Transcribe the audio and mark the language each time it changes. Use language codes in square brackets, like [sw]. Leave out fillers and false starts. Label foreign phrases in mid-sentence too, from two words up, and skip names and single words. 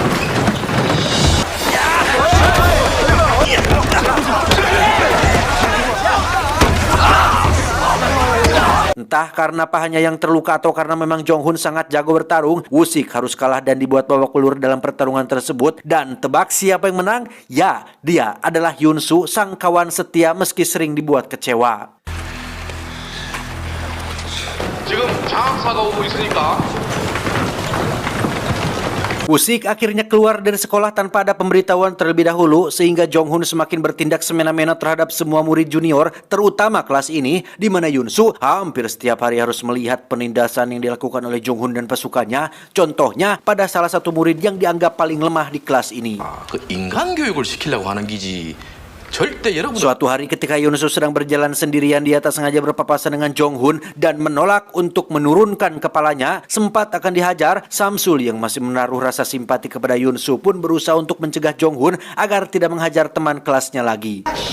[id] Entah karena pahanya yang terluka atau karena memang Jonghun sangat jago bertarung, Wusik harus kalah dan dibuat babak belur dalam pertarungan tersebut. Dan tebak siapa yang menang? Ya, dia adalah Yunsu, sang kawan setia meski sering dibuat kecewa. [ko] 지금 장학사가 오고 있으니까 [id] Usik akhirnya keluar dari sekolah tanpa ada pemberitahuan terlebih dahulu sehingga Jong-hun semakin bertindak semena-mena terhadap semua murid junior, terutama kelas ini di mana Yun-soo hampir setiap hari harus melihat penindasan yang dilakukan oleh Jong-hun dan pasukannya. Contohnya pada salah satu murid yang dianggap paling lemah di kelas ini. [ko] 그 인간 교육을 시키려고 하는 기지. 절대 여러분. [id] Suatu hari ketika Yun-soo sedang berjalan sendirian, dia tak sengaja berpapasan dengan Jong-hun dan menolak untuk menurunkan kepalanya. Sempat akan dihajar, Samsul yang masih menaruh rasa simpati kepada Yun-soo pun berusaha untuk mencegah Jong-hun agar tidak menghajar teman kelasnya lagi.